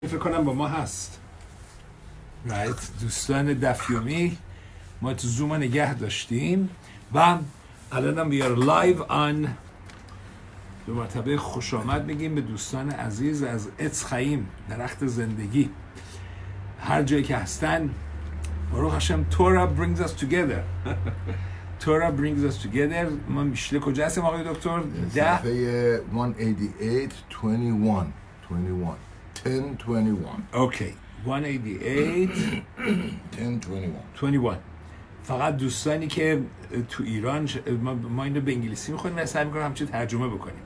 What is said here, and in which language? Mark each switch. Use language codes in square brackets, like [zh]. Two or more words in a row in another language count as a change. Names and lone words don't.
[fa] فکر کنم با ما هست دوستان [he] דף יומי [fa] ما تو زوم نگه داشتیم و الان [en] we are live on [fa] دو مرتبه خوش آمد میگیم به دوستان عزیز از اتز خایم درخت زندگی هر جایی که هستن. [he] ברוך השם [en] Torah brings us together Torah brings us together. [fa] ما میشله کجا هستیم آقای دکتر؟ صفحه 188 1021 اوکی 188 1021. فقط دوستانی که تو ایران ما اینو به انگلیسی میخونیم و سعی میکنم همچه ترجمه بکنیم.